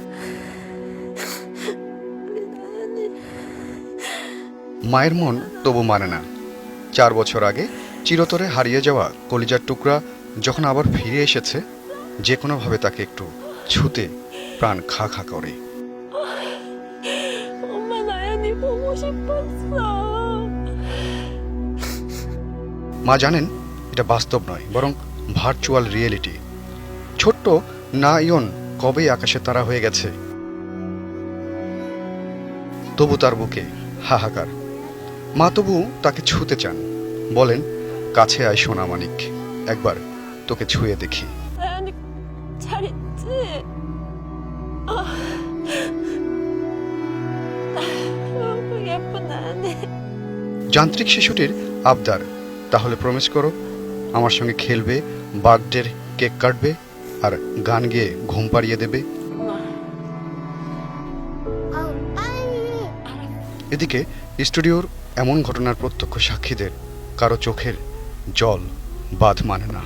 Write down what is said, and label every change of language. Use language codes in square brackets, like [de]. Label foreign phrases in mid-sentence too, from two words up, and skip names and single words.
[bn] মায়ের মন তবু মানে না। 4 বছর আগে চিরতরে হারিয়ে যাওয়া কলিজার টুকরা যখন আবার ফিরে এসেছে, যে কোনোভাবে তাকে একটু ছুতে প্রাণ খা খা করে। [ko] 엄마 나연이 보고 싶었어. [bn] মা জানেন এটা বাস্তব নয়, বরং [en] virtual reality. [bn] ছোট্ট নায়ন কবেই আকাশে তারা হয়ে গেছে, তবু তার বুকে হাহাকার। মা তবু তাকে ছুতে চান, বলেন, কাছে আয় সোনা মানিক, একবার তোকে ছুঁয়ে দেখি। [ko] 나연이 잘 있지? 너무 예쁜 나연이. [bn] যান্ত্রিক শিশুটির আবদার, তাহলে প্রমিস করো আমার সঙ্গে খেলবে, বার্থডের কেক কাটবে আর গান গেয়ে ঘুম পাড়িয়ে দেবে। এদিকে স্টুডিওর এমন ঘটনার প্রত্যক্ষ সাক্ষীদের কারো চোখের জল বাঁধ মানে না।